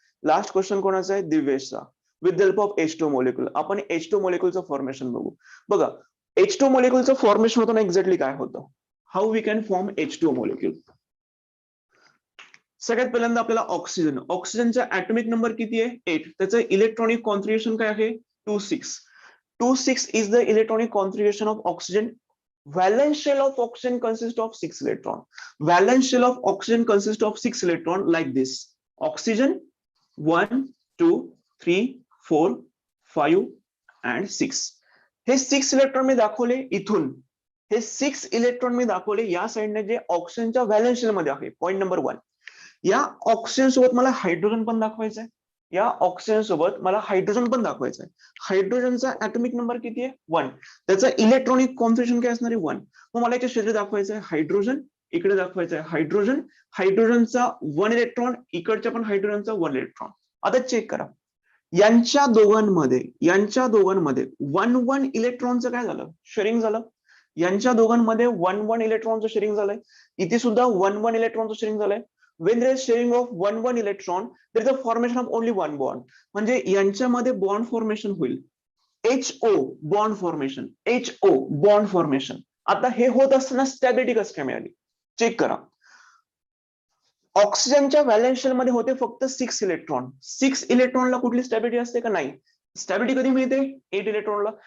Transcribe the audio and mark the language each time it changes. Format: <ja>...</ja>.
<mr>Last question कोणाचा आहे? दिवेशचा.</mr> <en>with the help of H2 molecule</en> <mr>आपण H2 moleculeचं फॉर्मेशन बघू. बघा, H2 moleculeचं फॉर्मेशन होतं ना, एक्झॅक्टली काय होतं,</mr> <en>How we can form H2 molecule.</en> <mr>सगळ्यात पहिल्यांदा आपल्याला ऑक्सिजन, ऑक्सिजनचा ऍटॉमिक नंबर किती आहे? 8. त्याचं इलेक्ट्रॉनिक कॉन्फिगरेशन काय आहे?</mr> <en>2,6. 2,6 is the electronic configuration of oxygen. Valence shell of oxygen consists of 6 electron. Valence shell of oxygen consists of 6 electron like this. Oxygen 1, 2, 3, 4, 5 and 6.</en> <mr>हे 6 इलेक्ट्रॉन मी दाखवले इथून. हे 6 इलेक्ट्रॉन मी दाखवले या साइडने जे ऑक्सिजनच्या व्हॅलेन्स शेल मध्ये आहे. Point number 1. या ऑक्सिजन सोबत मला हायड्रोजन पण दाखवायचं आहे. या ऑक्सिजन सोबत मला हायड्रोजन पण दाखवायचं आहे. हायड्रोजनचा ऍटॉमिक नंबर किती आहे? 1. त्याचं इलेक्ट्रॉनिक कॉन्फिगरेशन काय असणार आहे? 1. मग मला याच्या शेजारी दाखवायचं आहे हायड्रोजन, इकडे दाखवायचं आहे हायड्रोजन, हायड्रोजनचा 1 इलेक्ट्रॉन, इकडच्या पण हायड्रोजनचा 1 इलेक्ट्रॉन. आता चेक करा, यांच्या दोघांमध्ये 1 इलेक्ट्रॉनचं काय झालं? शेअरिंग झालं. यांच्या दोघांमध्ये 1 इलेक्ट्रॉनचं शेअरिंग झालंय. इथे सुद्धा 1 इलेक्ट्रॉनचं शेअरिंग झालंय.</mr> <en>When there is sharing of 1 electron, there is a formation of only 1 bond.</en> <mr>म्हणजे यांच्यामध्ये बॉन्ड फॉर्मेशन होईल. HO bond formation, HO bond formation. आता हे होत असताना स्टॅबिलिटी कसं काय मिळाली? चेक करा. ऑक्सिजनच्या व्हॅलेन्स शेल मध्ये होते फक्त 6 इलेक्ट्रॉन. 6 इलेक्ट्रॉनला कुठली स्टॅबिलिटी असते का? नाही. स्टॅबिलिटी कधी मिळते? 8 इलेक्ट्रॉनला.</mr>